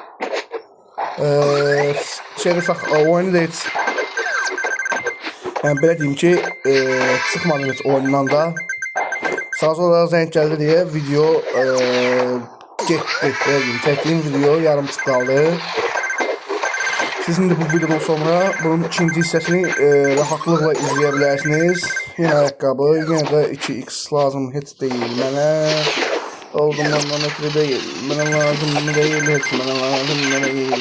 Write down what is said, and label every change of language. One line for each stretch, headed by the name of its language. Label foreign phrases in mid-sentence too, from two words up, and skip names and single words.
Azerbaijani: Oyunu da heç, yəni belə deyim ki, çıxmadım heç oyundan da. Sağ olaraq zəng gəldi deyə video getdi. Belə deyim, çəkdiyim video yarımçıq qaldı. Siz indi bu videodan sonra bunun ikinci hissəsini rahatlıqla izləyə bilərsiniz.
Turkish: Yine ayakkabı, yine de 2x lazım hiç değil mənə. Olduğundan ötürü değil.
Azerbaijani: Mənə lazım
Turkish: değil, hiç mənə lazım değil.